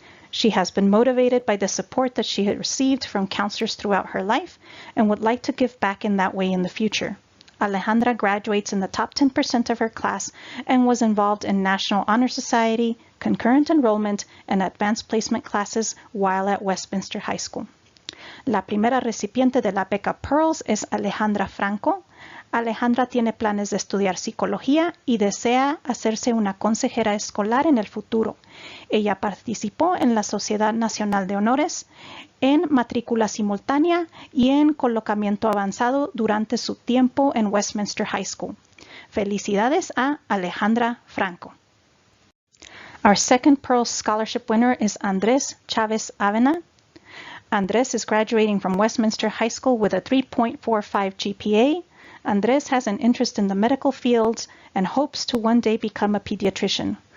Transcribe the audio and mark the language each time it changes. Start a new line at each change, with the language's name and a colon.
English: She has been motivated by the support that she had received from counselors throughout her life and would like to give back in that way in the future. Alejandra graduates in the top 10% of her class and was involved in National Honor Society, concurrent enrollment, and advanced placement classes while at Westminster High School.
Spanish: La primera recipiente de la beca Pearls es Alejandra Franco. Alejandra tiene planes de estudiar psicología y desea hacerse una consejera escolar en el futuro. Ella participó en la Sociedad Nacional de Honores, en matrícula simultánea y en colocamiento avanzado durante su tiempo en Westminster High School. Felicidades a Alejandra Franco.
English: Our second Pearl Scholarship winner is Andrés Chávez Avena. Andrés is graduating from Westminster High School with a 3.45 GPA. Andrés has an interest in the medical field and hopes to one day become a pediatrician.